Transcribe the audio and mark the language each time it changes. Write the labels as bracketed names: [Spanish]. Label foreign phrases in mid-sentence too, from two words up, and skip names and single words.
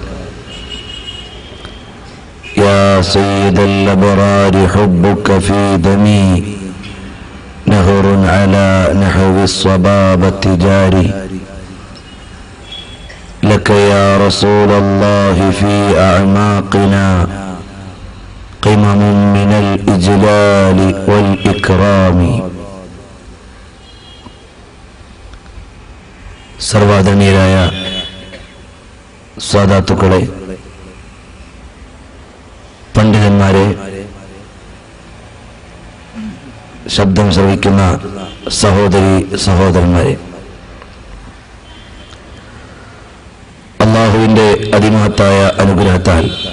[Arabic] يا سيد الأبرار حبك في دمي نهر على نحو الصبابة جاري لك يا رسول الله في أعماقنا قمم من الإجلال والإكرام. [Malayalam] സർവാദരണീയരായ സാദാത്തുക്കളെ, പണ്ഡിതന്മാരെ, ശബ്ദം ശ്രവിക്കുന്ന സഹോദരി സഹോദരന്മാരെ, അല്ലാഹുവിന്റെ അതിമഹത്തായ അനുഗ്രഹത്താൽ